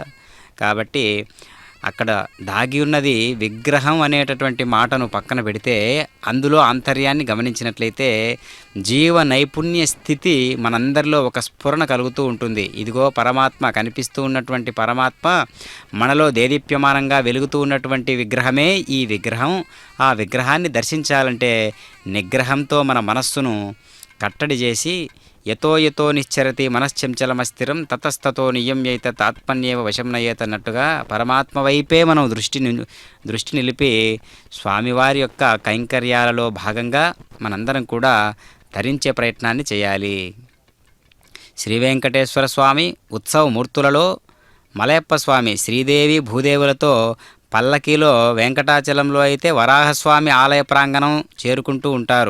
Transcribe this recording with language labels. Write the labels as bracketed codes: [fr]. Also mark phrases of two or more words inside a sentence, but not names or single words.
[te] కాబట్టి అక్కడ దాగి ఉన్నది విగ్రహం అనేటటువంటి మాటను పక్కన పెడితే అందులో ఆంతర్యాన్ని గమనించినట్లయితే జీవ నైపుణ్య స్థితి మనందరిలో ఒక స్ఫురణ కలుగుతూ ఉంటుంది. ఇదిగో పరమాత్మ, కనిపిస్తూ ఉన్నటువంటి పరమాత్మ మనలో దేదీప్యమానంగా వెలుగుతూ ఉన్నటువంటి విగ్రహమే ఈ విగ్రహం. ఆ విగ్రహాన్ని దర్శించాలంటే నిగ్రహంతో మన మనస్సును కట్టడి చేసి [sa] యతో యతో నిశ్చరతి మనశ్చంచలమస్థిరం తతస్తతో నియమ్యైత తాత్మన్యేవ వశం నయేత [te] అన్నట్టుగా పరమాత్మ వైపే మనం దృష్టి నిలిపి స్వామివారి యొక్క కైంకర్యాలలో భాగంగా మనందరం కూడా ధరించే ప్రయత్నాన్ని చేయాలి. శ్రీ వెంకటేశ్వర స్వామి ఉత్సవ మూర్తులలో మలయప్ప స్వామి శ్రీదేవి భూదేవులతో పల్లకీలో, వెంకటాచలంలో అయితే వరాహస్వామి ఆలయ ప్రాంగణం చేరుకుంటూ ఉంటారు.